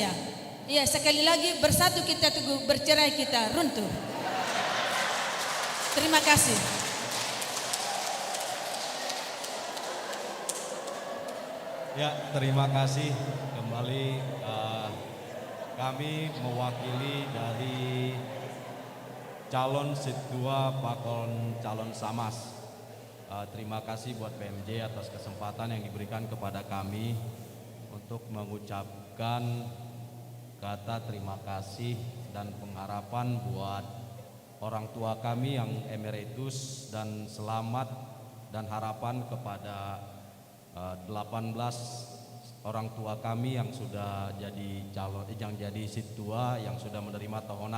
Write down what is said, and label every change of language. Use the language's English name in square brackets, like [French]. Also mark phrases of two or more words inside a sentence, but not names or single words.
[Indonesian] Ya sekali lagi bersatu kita teguh, bercerai kita runtuh. Terima kasih. Ya terima kasih kembali. Kami mewakili dari calon situa pakon calon Samas. Terima kasih buat PMJ atas kesempatan yang diberikan kepada kami untuk mengucapkan kata terima kasih dan pengharapan buat orang tua kami yang emeritus dan selamat dan harapan kepada 18 orang tua kami yang sudah jadi calon, yang jadi situa, yang sudah menerima tohonan.